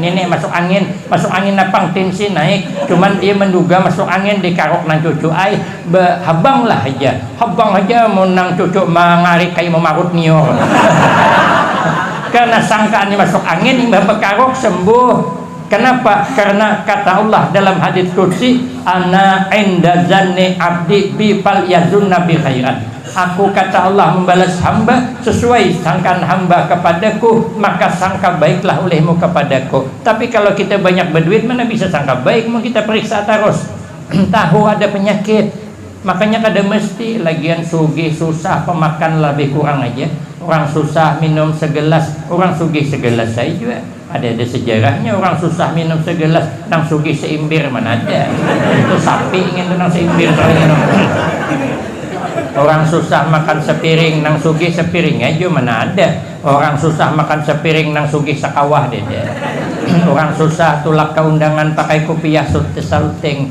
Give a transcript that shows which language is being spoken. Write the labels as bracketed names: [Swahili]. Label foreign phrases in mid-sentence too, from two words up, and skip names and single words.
[Banjar] Nenek masuk angin napang tinsi naik. Cuman dia menduga masuk angin di karok nang cucuk ai, habang aja mau nang cucuk mengarik kayak memarut nior. Karena sangkaannya masuk angin, imbah bekarok sembuh. Kenapa? Karena kata Allah dalam hadits qudsi, [Arabic] أنا عند ظن عبدي بي فليظن بي خيرا. [Banjar] Aku kata Allah membalas hamba sesuai sangkaan hamba kepadaku, maka sangka baiklah olehmu kepadaku. Tapi kalau kita banyak berduit mana bisa sangka baik, mau kita periksa terus. tahu ada penyakit, makanya kada mesti lagian sugih susah pemakan lebih kurang aja. Orang susah minum segelas, orang sugih segelas saya juga. Ada sejarahnya, orang susah minum segelas, nang sugih seimbir mana ada. Itu sapi ingin nang seimbir minum. Orang susah makan sepiring, nang sugih sepiring aja mana ada. Orang susah makan sepiring, nang sugih sekawah deh. Orang susah tulak ke undangan pakai kopiah syuting.